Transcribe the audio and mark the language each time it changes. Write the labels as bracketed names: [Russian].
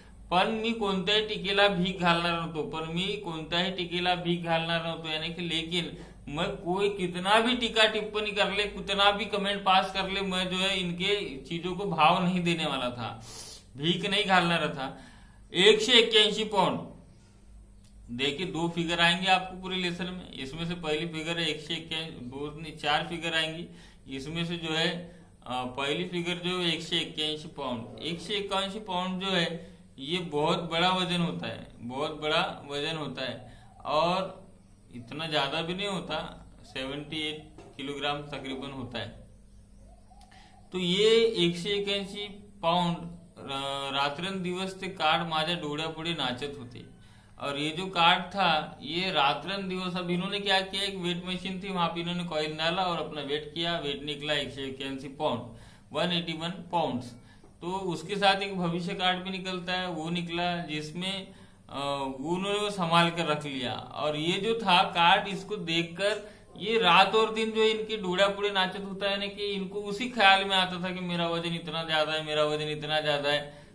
[Marathi] पण मी कोणत्याही टीकेला भीक घालणार नव्हतो। [Hindi] यानी कि लेकिन मैं कोई कितना भी टीका टिप्पणी कर ले, कितना भी कमेंट पास कर ले, मैं जो है इनके चीजों को भाव नहीं देने वाला था, भीख नहीं घालना रहा था। 181 पाउंड। देखिए 2 फिगर आएंगे आपको पूरे लेसन में। इसमें से पहली फिगर है 181, 4 फिगर आएंगी। इसमें से जो है पहली फिगर जो 181 पाउंड। 181 पाउंड जो है ये बहुत बड़ा वजन होता है। और इतना ज्यादा भी नहीं होता, 78 किलोग्राम तकरीबन होता है। तो ये [Marathi] 181 पाउंड रात्रंदिवस ते कार्ड माझ्या डोळ्यापुढे नाचत होते। [Hindi] और ये जो कार्ड था ये रात्रंदिवस, अब इन्होंने क्या किया, एक वेट मशीन थी, वहां पे इन्होंने कॉइन डाला और अपना वेट किया। वेट निकला 181 पाउंड, 181 पाउंड। तो उसके साथ एक भविष्य कार्ड भी निकलता है, वो निकला जिसमें उन्होंने वो संभाल कर रख लिया। और ये जो था कार्ड, इसको देखकर ये रात और दिन जो इनकी डूड़ा पुड़े नाचत होता है ना, कि इनको उसी ख्याल में आता था कि मेरा वजन इतना ज्यादा है, मेरा वजन इतना ज्यादा है।